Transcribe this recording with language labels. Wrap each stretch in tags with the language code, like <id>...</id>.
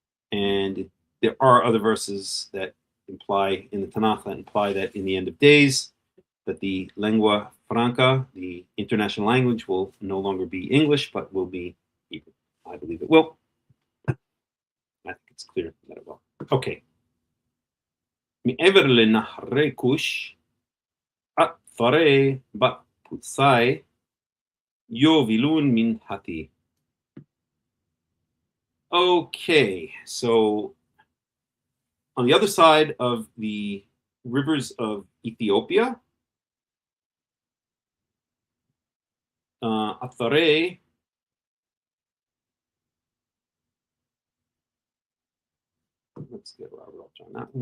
<en>And there are other verses that imply in the Tanakh that imply that in the end of days, that the lingua franca, the international language, will no longer be English, but will be Hebrew. I believe it will. I think it's clear that it will. Okay.</en> <he>מעבר לנהרי כוש, עטפרי בת פוצי, יובילון מן התי.</he> <en>Okay, so on the other side of the rivers of Ethiopia, Athare, let's get Robert up on that one.</en>